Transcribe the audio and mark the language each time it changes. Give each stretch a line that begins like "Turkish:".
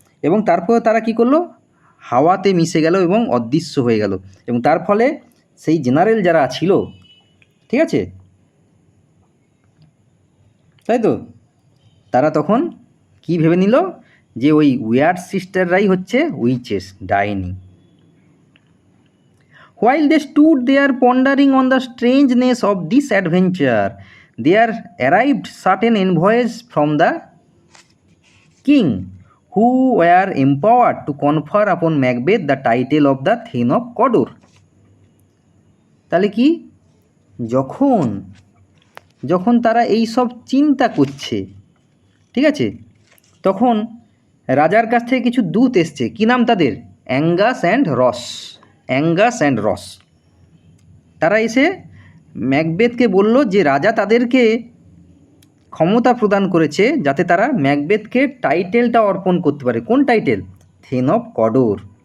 Bangla: এবং তারপর তারা কী করলো, হাওয়াতে মিশে গেল এবং অদৃশ্য হয়ে গেল। এবং তার ফলে সেই জেনারেল যারা ছিল, ঠিক আছে, তাই তো, তারা তখন কি ভেবে নিল যে ওই উইয়ার্ড সিস্টাররাই হচ্ছে উইচেস, ডাইনি।
English: While they stood there pondering on the strangeness of this adventure, there arrived certain envoys from the king, who were empowered to confer upon Macbeth the title of the Thane of Cawdor.
Bangla: তাহলে কি, যখন যখন তারা এই সব চিন্তা করছে, ঠিক আছে, তখন রাজার কাছ থেকে কিছু দূত এসছে। কী নাম তাদের? অ্যাঙ্গাস অ্যান্ড রস। অ্যাঙ্গাস অ্যান্ড রস। তারা এসে ম্যাকবেথকে বলল যে রাজা তাদেরকে ক্ষমতা প্রদান করেছে যাতে তারা ম্যাকবেথকে টাইটেলটা অর্পণ করতে পারে। কোন টাইটেল? Then of কডোর।